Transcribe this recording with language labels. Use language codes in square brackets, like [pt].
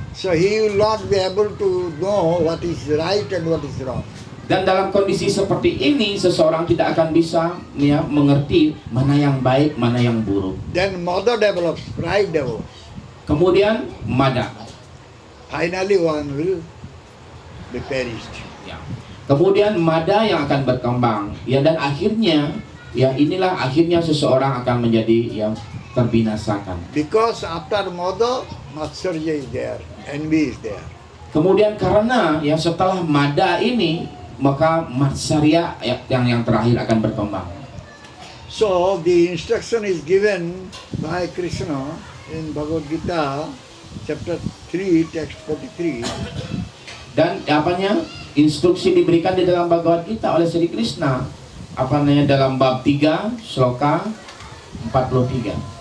[en] So he will not be able to know what is right and what is wrong. [id] Dan dalam kondisi seperti ini, seseorang tidak akan bisa ya mengerti mana yang baik, mana yang buruk. [en] Then mother develops, pride develops. [id] Kemudian mada. [en] Finally one will be perished. [id] Ya. Kemudian mada yang akan berkembang. Ya, dan akhirnya ya inilah akhirnya seseorang akan menjadi yang terbinasakan. [en] Because after mother, matsarya is there, envy is there. [id] Kemudian karena ya setelah mada ini, maka matsarya yang terakhir akan berkembang. [en] So the instruction is given by Krishna in Bhagavad Gita, chapter 3, text 43. [id] Dan instruksi diberikan di dalam Bhagavad Gita oleh Sri Krishna dalam bab 3 sloka 43.